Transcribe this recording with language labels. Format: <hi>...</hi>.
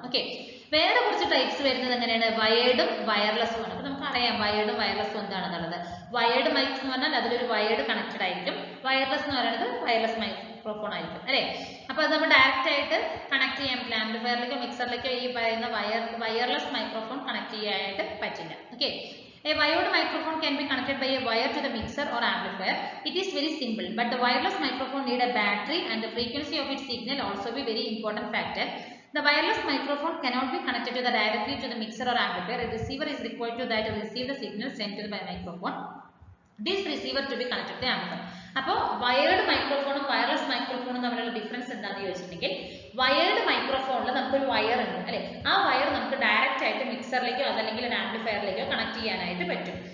<ml>Okay, വേറെ കുറച്ച് types വരുന്നത് എങ്ങനെയാണ്, വയേർഡും വയർലെസ്സും ആണ്. അപ്പൊ നമുക്കറിയാം വയേർഡും വയർലെസ്സും എന്താണെന്നുള്ളത്. വയേർഡ് മൈക്സ് എന്ന് പറഞ്ഞാൽ അതിലൊരു വയേർഡ് കണക്റ്റഡ് ആയിരിക്കും, വയർലെസ് എന്ന് പറയുന്നത് വയർലെസ് മൈക്രോഫോൺ ആയിരിക്കും അല്ലെ. അപ്പൊ അത് നമ്മൾ ഡയറക്റ്റ് ആയിട്ട് കണക്ട് ചെയ്യാൻ പറ്റില്ല, ആംപ്ലിഫയറിലേക്കോ മിക്സറിലേക്കോ ഈ പറയുന്ന വയർലെസ് മൈക്രോഫോൺ കണക്ട് ചെയ്യാനായിട്ട് പറ്റില്ല.</ml> <en>Okay, a wired microphone can be connected by a wire to the mixer or amplifier. It is very simple, but the wireless microphone need a battery and the frequency of its signal also be very important factor. The wireless microphone cannot be connected directly to the mixer or amplifier. A receiver is required to receive the signal sent to the microphone. this receiver to be connected to the amplifier.</en> <ml>അപ്പോൾ wired മൈക്രോഫോണും wireless മൈക്രോഫോണും തമ്മിലുള്ള difference എന്താണെന്ന് ചോദിച്ചിട്ടുണ്ടെങ്കിൽ wired മൈക്രോഫോണിൽ നമുക്കൊരു wire ഉണ്ട് അല്ലെ, ആ wire നമുക്ക് direct ആയിട്ട് മിക്സറിലേക്കോ അതല്ലെങ്കിൽ ഒരു ആംപ്ലിഫയറിലേക്കോ കണക്ട് ചെയ്യാനായിട്ട് പറ്റും.</ml>